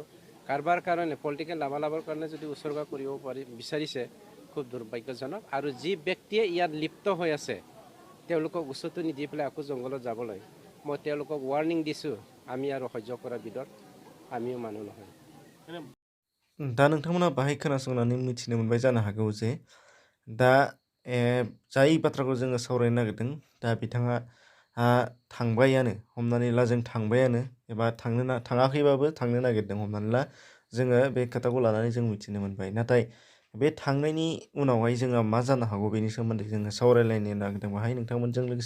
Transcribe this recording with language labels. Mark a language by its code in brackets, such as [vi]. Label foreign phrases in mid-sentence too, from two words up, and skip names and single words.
[as] কাৰোবাৰ কাৰণে পলিটিকেল লাভালাভৰ কাৰণে যদি উচৰ্গা কৰিব বিচাৰিছে, খুব দুৰ্ভাগ্যজনক। আৰু যি ব্যক্তিয়ে ইয়াত লিপ্ত হৈ আছে তেওঁলোকক উচতনি দি পেলাই আকৌ জংঘলত যাবলৈ মই তেওঁলোকক ৱাৰ্ণিং দিছোঁ, আমি আৰু সহ্য কৰা বিধৰ আমিও মানুহ নহয়। [brx] दा नोंथांमोना बाहाय खोनासंनानै मिथिनो मोनबाय जानो हागौ जे दा जाय बाथ्राखौ जोङो सावरायनो नागिरदों, दा बिथाङा थांबायानो, हमनानै ला जों थांबायानो, एबा थाङाखैबाबो थांनो नागिरदों हमनानै ला। जोङो बे खोथाखौ लानानै जों मिथिनो मोनबाय। नाथाय बे थांनायनि उनावहाय जोंहा मा जानो हागौ बेनि सोमोन्दै जोङो सावरायलायनो नागिरदों बाहाय नोंथांमोनजों लोगोसे।